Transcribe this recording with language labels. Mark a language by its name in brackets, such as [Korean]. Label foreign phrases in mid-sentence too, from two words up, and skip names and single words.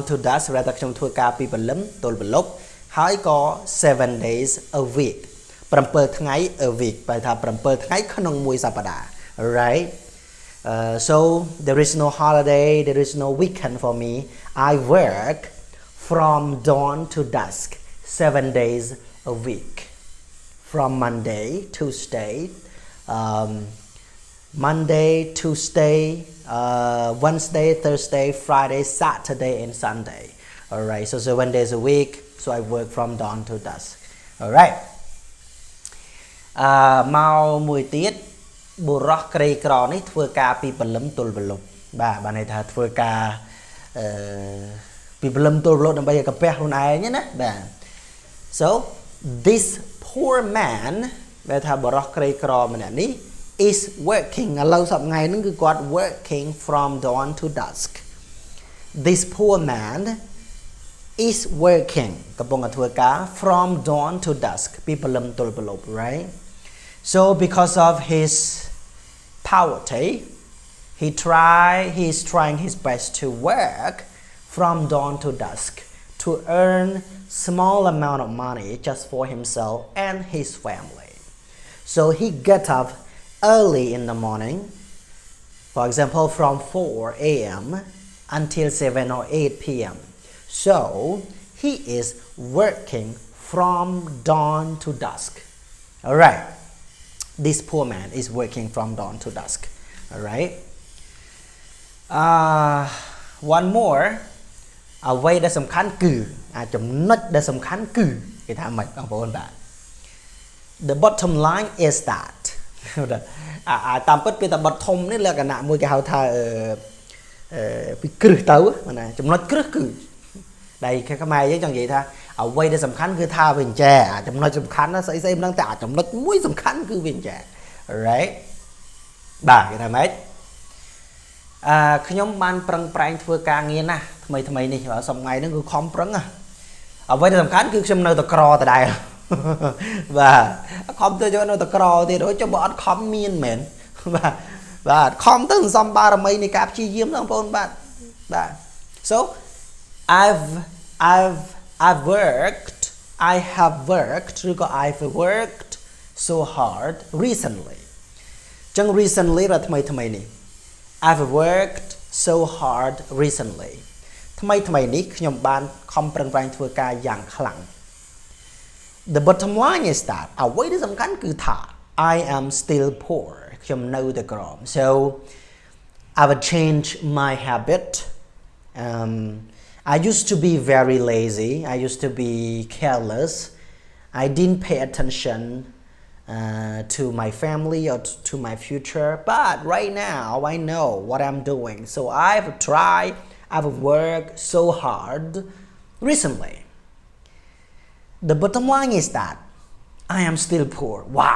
[English] to dusk [Khmer] រកខ្ញុំធ្វើការពីព្រលឹមទល់ព្រលប់ហើយក៏ [English] 7 days a week 7 ថ្ងៃ a week [Khmer] បែរថា7ថ្ងៃក្នុងមួយសប្តាហ៍ [English] right so there is no holiday there is no weekend for me I work from dawn to dusk 7 days a week from Monday Tuesday Wednesday Thursday Friday Saturday and Sunday all right so 7 days a week so I work from dawn to dusk all right [Khmer] មកមួយទៀតបុរសក្រីក្រនេះធ្វើការពីព្រលឹមទល់ព្រលប់បាទបានន័យថាធ្វើការ ពីព្រលឹមទល់ព្រលប់ដើម្បីឲ្យកាពះខ្លួនឯងណាបាទ [English] so this poor man [Khmer] ដែលថាបុរសក្រីក្រម្នាក់នេះ [English] is working [Khmer] ឥឡូវស ប្តាហ៍ថ្ងៃហ្នឹងគឺគាត់ [English] working from dawn to dusk this poor man is working [Khmer] កំពុងតែធ្វើ [English] ការ from dawn to dusk [Khmer] ពីព្រលឹមទល់ព្រលប់ [English] right so because of his poverty he is trying his best to work from dawn to dusk to earn small amount of money just for himself and his family so he get up early in the morning for example from 4 a.m. until 7 or 8 p.m. so he is working from dawn to dusk all right this poor man is working from dawn to dusk all right one more [Khmer] អ្វីដែលសំខាន់គឺចំណុចដែលសំខាន់គឺគេថាម៉េចបងប្អូនបាទ [English] the bottom line is that [Khmer] តាមពិតពេលតែ bottom នេះលក្ខណៈមួយគេហៅថាពីគ្រឹះទៅណាចំណុចគ្រឹះគឺដែលខ្មែរយើងចង់និយាយថាអ្វីដែលសំខាន់គឺថាវាអញ្ចែចំណុចសំខាន់ណាស្អីមិនដឹងតែចំណុចមួយសំខាន់គឺវាអញ្ចែ right បាទគេថាម៉េចខ្ញុំបានប្រឹងប្រែងធ្វើការងារណាស់ថ្មីនេះបើសំថ្ងៃហ្នឹងគឺខំប្រឹងអ្វីដែលសំខាន់គឺខ្ញុំនៅតែក្រតដែរបាទខំទៅយកនៅតែក្រទៀតចុះបើអត់ខំមានមែនបាទខំទៅសន្សំបារមីនៃការព្យាយាមបងប្អូនបាទ so [English] I've worked I have worked ឬក៏ I've worked so hard recently ចឹង recently [Khmer] បាទថ្មីនេះ [English] I've worked so hard recently [Khmer] ថ្មីនេះខ្ញុំបានខំប្រឹងប្រែងធ្វើការយ៉ាងខ្លាំង [English] The bottom line is that [Khmer] អ្វីដែលសំខាន់គឺថា [English] I am still poor [Khmer] ខ្ញុំនៅតែក្រ [English] so I would change my habit I used to be very lazy I used to be careless I didn't pay attention to my family or to my future but right now I know what I'm doing so I've worked so hard recently The bottom line is that I am still poor. Why?